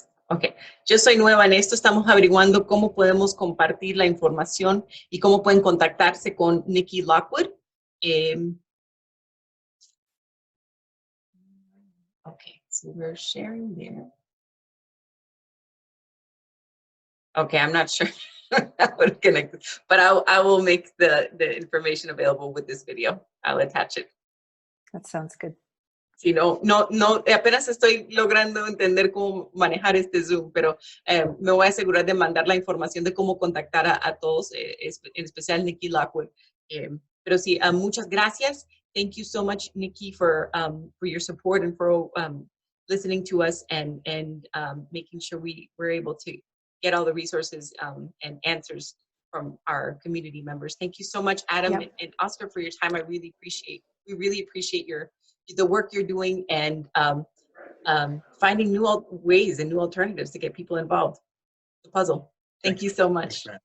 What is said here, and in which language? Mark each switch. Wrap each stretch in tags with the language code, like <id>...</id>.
<es>Ok, yo soy nueva en esto, estamos averiguando cómo podemos compartir la información y cómo pueden contactarse con Nikki Lockwood.</es> <en>Okay, so we're sharing there. Okay, I'm not sure how to connect, but I will make the information available with this video. I'll attach it. That sounds good.</en> <es>Sí, no, apenas estoy logrando entender cómo manejar este Zoom, pero me voy a asegurar de mandar la información de cómo contactar a todos, en especial Nikki Lockwood. Pero sí, muchas gracias.</es> <en>Thank you so much, Nikki, for your support and for listening to us and making sure we're able to get all the resources and answers from our community members. Thank you so much, Adam and Oscar, for your time. We really appreciate the work you're doing and finding new ways and new alternatives to get people involved. The puzzle. Thank you so much.</en>